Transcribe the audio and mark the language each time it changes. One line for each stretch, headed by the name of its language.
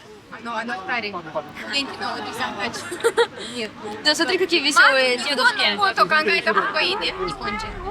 Japanese: あの二人、元気のおじさんたち。
Russian: Да, смотри, какие веселые дедушки.
Japanese: こと考えた方がいいね、日本人。